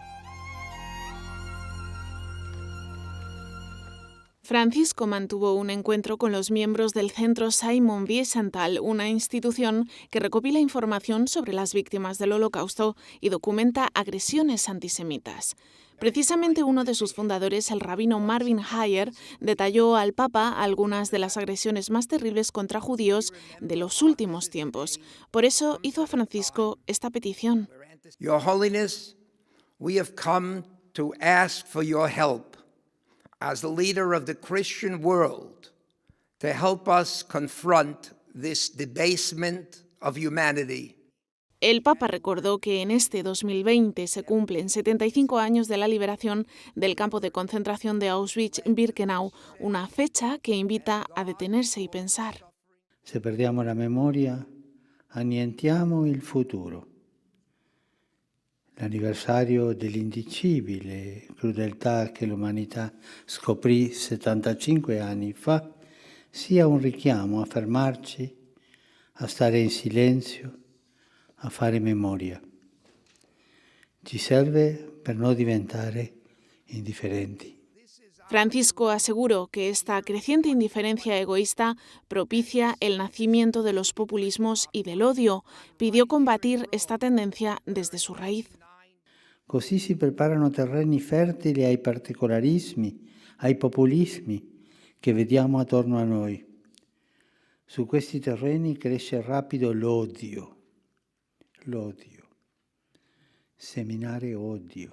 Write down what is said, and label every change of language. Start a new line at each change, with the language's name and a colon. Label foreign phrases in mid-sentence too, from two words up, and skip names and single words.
Spanish: Francisco mantuvo un encuentro con los miembros del Centro Simon Wiesenthal, una institución que recopila información sobre las víctimas del Holocausto y documenta agresiones antisemitas. Precisamente uno de sus fundadores, el rabino Marvin Hayer, detalló al Papa algunas de las agresiones más terribles contra judíos de los últimos tiempos. Por eso hizo a Francisco esta petición.
English: Your Holiness, we have come to ask for your help as the leader of the Christian world to help us confront this debasement of humanity.
Spanish: El Papa recordó que en este 2020 se cumplen 75 años de la liberación del campo de concentración de Auschwitz-Birkenau, una fecha que invita a detenerse y pensar.
Italian: Se perdiamo la memoria, annientiamo il futuro. l'anniversario dell'indicibile crudeltà che l'umanità scoprì 75 anni fa, sia un richiamo a fermarci, a stare in silenzio, a fare memoria. Ci serve per no diventare indifferenti.
Spanish: Francisco aseguró que esta creciente indiferencia egoísta propicia el nacimiento de los populismos y del odio. Pidió combatir esta tendencia desde su raíz.
Italian: Così si preparano terreni fertili ai particolarismi, ai populismi che vediamo attorno a noi. Su questi terreni cresce rapido l'odio. Seminare odio.